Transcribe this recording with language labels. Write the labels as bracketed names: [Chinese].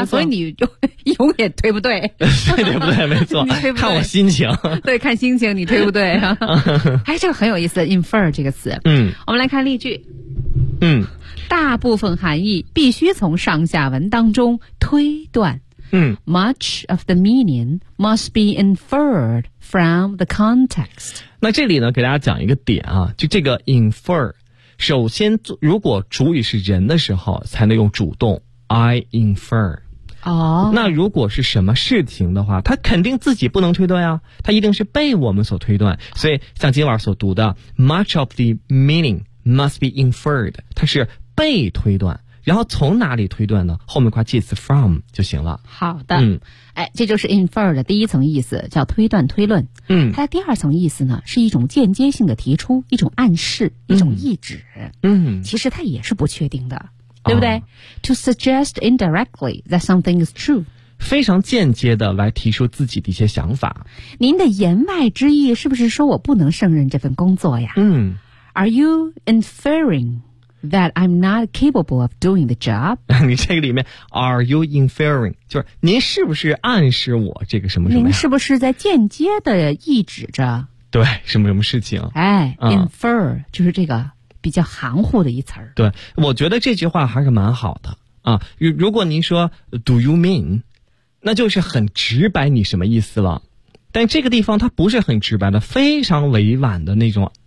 [Chinese] 啊，所以你就永远推不对，对对不对，没错，你推不对，看我心情，对，看心情，你推不对啊？哎，这个很有意思 ，infer 这个词。我们来看例句。大部分含义必须从上下文当中推断。 [English] Much of the meaning must be inferred from the context。 [Chinese] 那这里呢，给大家讲一个点啊，就这个 infer。首先如果主语是人的时候才能用主动 [English] I infer、 [Chinese] 那如果是什么事情的话，他肯定自己不能推断啊，他一定是被我们所推断，所以像今晚所读的 [English] Much of the meaning must be inferred， [Chinese] 它是被推断，然后从哪里推断呢？后面挂介词 from 就行了。好的。哎，这就是 infer 的第一层意思，叫推断推论。它的第二层意思呢，是一种间接性的提出，一种暗示，一种意指。其实它也是不确定的，对不对、？ [English] To suggest indirectly that something is true， [Chinese] 非常间接的来提出自己的一些想法。您的言外之意是不是说我不能胜任这份工作呀？ [English] Are you inferring？ That I'm not capable of doing the job. [Chinese] 你这个里面 [English] are you inferring? [Chinese] 就是您是不是暗示我这个什么什么？您是不是在间接的意指着？对，什么什么事情？哎、infer 就是这个比较含糊的一词儿。对，我觉得这句话还是蛮好的啊。如果您说 [English] do you mean， [Chinese] 那就是很直白你什么意思了。但这个地方它不是很直白的，非常委婉的那种